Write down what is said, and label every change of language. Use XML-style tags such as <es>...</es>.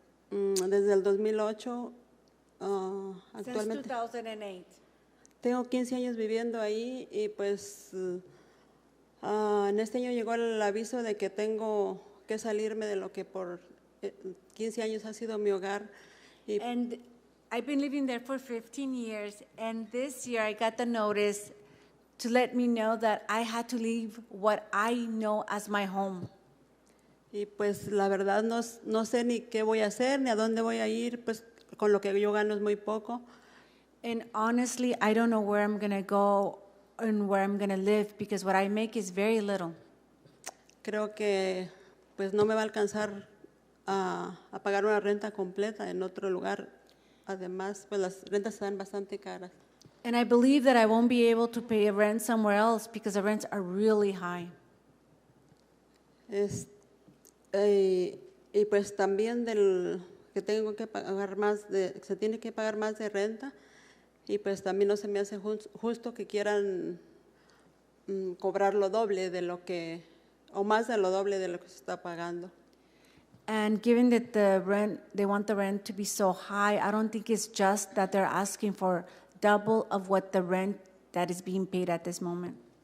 <es>Desde el 2008.</es> <en>Since</en> <es>Actualmente</es> <en>2008.</en> <es>tengo 15 años viviendo ahí y pues en este año llegó el aviso de que tengo que salirme de lo que por 15 años ha sido mi hogar.</es> <en>And I've been living there for 15 years, and this year I got the notice to let me know that I had to leave what I know as my home.</en> <es>Y pues la verdad no sé ni qué voy a hacer, ni a dónde voy a ir, pues con lo que yo gano es muy poco.</es> <en>And honestly, I don't know where I'm going to go and where I'm going to live because what I make is very little.</en> <es>Creo que pues no me va a alcanzar a pagar una renta completa en otro lugar. Además, pues las rentas están bastante caras.</es> <en>And I believe that I won't be able to pay rent somewhere else because the rents are really high.</en> <es>Y pues también del que tengo que pagar se tiene que pagar más de renta y pues también no se me hace justo que quieran cobrar lo doble de lo que, o más de lo doble de lo que se está pagando.</es> <en>And given that they want the rent to be so high, I don't think it's just that they're asking for double of what the rent that is being paid at this moment.</en>